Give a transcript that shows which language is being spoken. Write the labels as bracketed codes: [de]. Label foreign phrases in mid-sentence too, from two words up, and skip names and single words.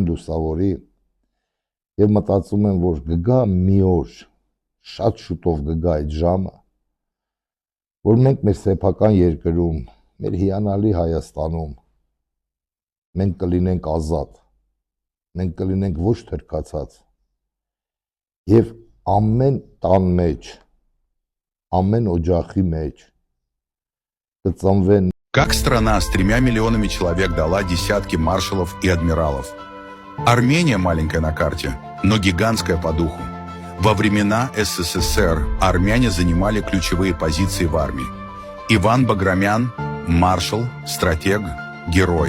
[hy] լուսավորի եւ մտածում եմ, որ կգա մի օր, շատ շուտով կգա այդ ժամը, որ մենք մեր սեփական երկրում, մեր հիանալի Հայաստանում, մենք կլինենք ազատ, մենք կլինենք ոչ թրքացած եւ ամեն տան մեջ, ամեն օջախի մեջ կծնվեն. [ru] Как страна с 3 миллионами человек дала десятки маршалов и адмиралов? Армения маленькая на карте, но гигантская по духу. Во времена СССР армяне занимали ключевые позиции в армии. Иван Баграмян – маршал, стратег, герой.